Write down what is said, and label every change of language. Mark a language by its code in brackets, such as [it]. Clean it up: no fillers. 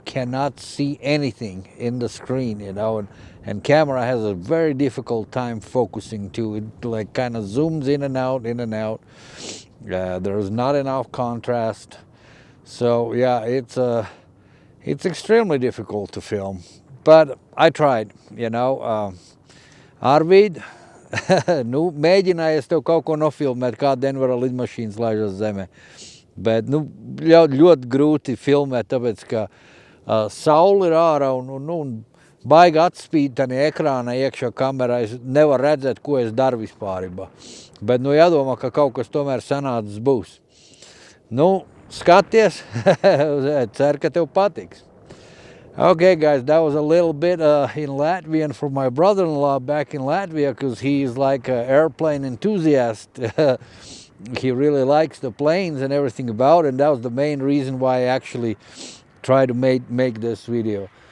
[en] Cannot see anything in the screen, you know, and camera has a very difficult time focusing too. It like kind of zooms in and out, in and out. There's not enough contrast. So yeah, it's extremely difficult to film. But I tried, you know. [lv] Arvid, nu, mēģināju es tev kaut ko nofilmēt, kā Denvera lidmašīnas laižas zemē. Bet, nu, ļoti grūti filmēt, tāpēc, ka saule ir ārā un baigi atspīd tādā ekrānā iekšā kamerā. Es nevaru redzēt, ko es daru vispārībā. Bet, nu, jādomā, ka kaut kas tomēr sanācis būs. Nu, skaties, ceru, ka tev patiks. [en] Okay, guys, that was a little bit in Latvian for my brother-in-law back in Latvia, because he's like an airplane enthusiast. He really likes the planes and everything about it, and that was the main reason why I actually tried to make this video.